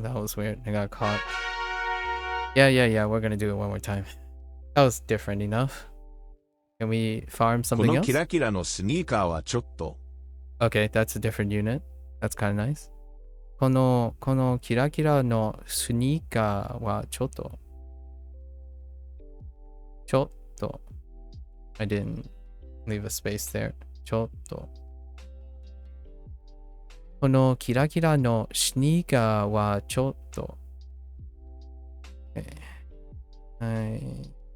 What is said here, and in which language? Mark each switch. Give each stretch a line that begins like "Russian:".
English: that was weird. I got caught. Yeah. We're gonna do it one more time. That was different enough. Can we farm
Japanese: こ
English: something
Japanese: の
English: else?
Japanese: キラキラのスニーカーはちょっと。
English: Okay, that's a different unit. That's kind of nice.
Japanese: このキラキラのスニーカーはちょっと。
English: I didn't leave a space there.
Japanese: ちょっと。このキラキラのスニーカーはちょっと。はい。